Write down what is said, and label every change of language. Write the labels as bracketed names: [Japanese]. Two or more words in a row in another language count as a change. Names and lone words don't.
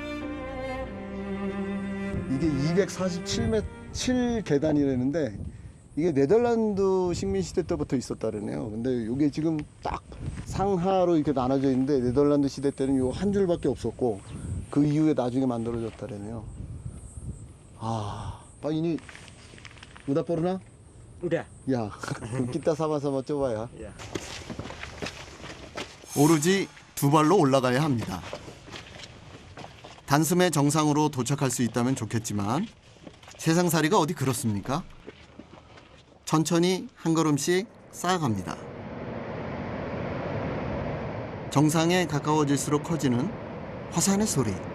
[Korean] 이게 247m 계단이라는데 이게 네덜란드 식민시대 때부터 있었다네요. 근데 이게 지금 딱 상하로 이렇게 나눠져 있는데 네덜란드 시대 때는 요 한 줄밖에 없었고 그 이후에 나중에 만들어졌다네요. [Indonesian] Pak ini udah pernah? Udah. Ya, kita sama-sama coba ya. [Korean] 오로지 두 발로 올라가야 합니다. 단숨에 정상으로 도착할 수 있다면 좋겠지만 세상살이가 어디 그렇습니까? 천천히 한 걸음씩 쌓아갑니다. 정상에 가까워질수록 커지는 화산의 소리.